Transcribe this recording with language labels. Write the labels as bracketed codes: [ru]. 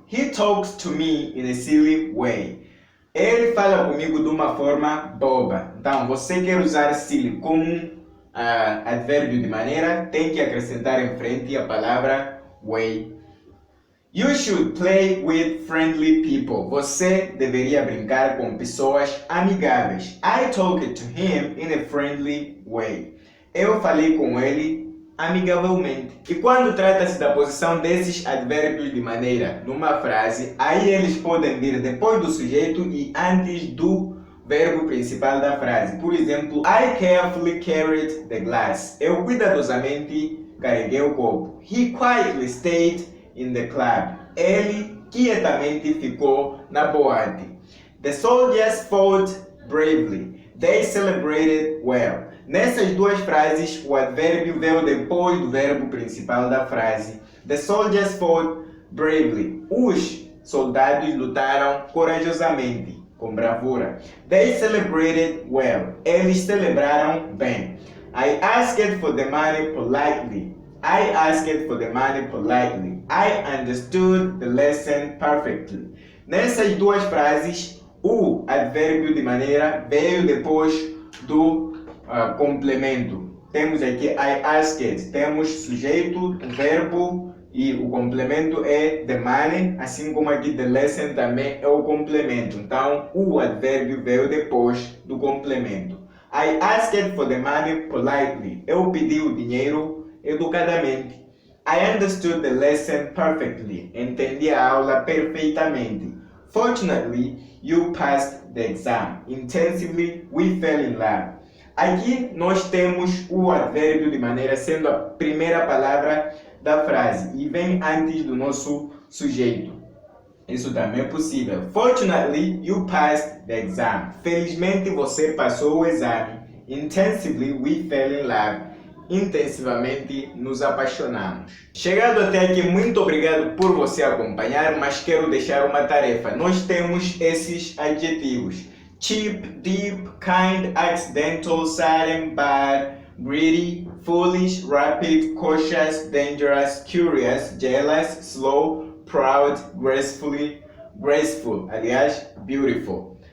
[en] He talks to me in a silly way. [pt] Ele fala comigo de uma forma boba. Então, você quer usar silly como advérbio de maneira, tem que acrescentar em frente a palavra way. [en] You should play with friendly people. [pt] Você deveria brincar com pessoas amigáveis. [en] I talked to him in a friendly way. [pt] Eu falei com ele amigavelmente. E quando trata-se da posição desses advérbios de maneira numa frase, aí eles podem vir depois do sujeito e antes do verbo principal da frase. Por exemplo, [en] I carefully carried the glass. [pt] Eu cuidadosamente carreguei o copo. [en] He quietly stayed in the club. [pt] Ele quietamente ficou na boate. [en] The soldiers fought bravely. They celebrated well. [pt] Nessas duas frases, o advérbio veio depois do verbo principal da frase. [en] The soldiers fought bravely. [pt] Os soldados lutaram corajosamente, com bravura. [en] They celebrated well. [pt] Eles celebraram bem. [en] I asked for the money politely. I asked for the money politely. I understood the lesson perfectly. [pt] Nessas duas frases, o advérbio de maneira veio depois do complemento. Temos aqui I asked, temos sujeito, verbo e o complemento é the money, assim como aqui the lesson também é o complemento. Então, o advérbio veio depois do complemento. [en] I asked for the money politely. [pt] Eu pedi o dinheiro educadamente. [en] I understood the lesson perfectly. [pt] Entendi a aula perfeitamente. [en] Fortunately, you passed the exam. Intensively, we fell in love. [pt] Aqui nós temos o advérbio de maneira sendo a primeira palavra da frase e vem antes do nosso sujeito. Isso também é possível. [en] Fortunately, you passed the exam. [pt] Felizmente você passou o exame. [en] Intensively, we fell in love. [pt] Intensivamente nos apaixonamos. Chegado até aqui, muito obrigado por você acompanhar, mas quero deixar uma tarefa. Nós temos esses adjetivos: cheap, deep, kind, accidental, sudden, bad, greedy, foolish, rapid, cautious, dangerous, curious, jealous, slow, proud, graceful, aliás, beautiful.